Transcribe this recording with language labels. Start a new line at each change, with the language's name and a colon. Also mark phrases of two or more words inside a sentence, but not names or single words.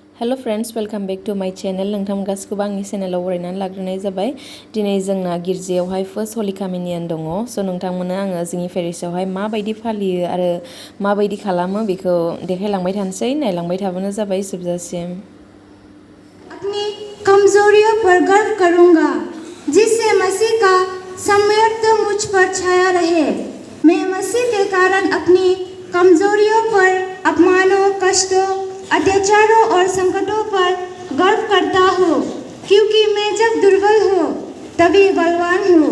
English: Hello friends, welcome back to my channel.
Bodo: नोंथांमोन गासिखौबो आंनि चेनेलाव बरायनानै लाग्रोनाय जाबाय। दिनै जोंना गिर्जायावहाय
English: first holy communion
Bodo: दङ। स' नोंथांमोननो आङो जोंनि पेरिसआवहाय माबायदि फालियो आरो माबायदि खालामो बेखौ देखायलांबाय थानोसै। नायलांबाय थाबानो जाबाय जोबजासिम।
Hindi: अपनी कमजोरियों पर गर्व करूंगा, जिससे मसीह का सामर्थ्य मुझ पर छाया रहे। मैं मसीह के कारण अपनी कमजोरियों पर, अपमानों, कष्टों, अत्याचारों और संकटों पर गर्व करता हूँ, क्योंकि मैं जब दुर्बल हूँ तभी बलवान हूँ।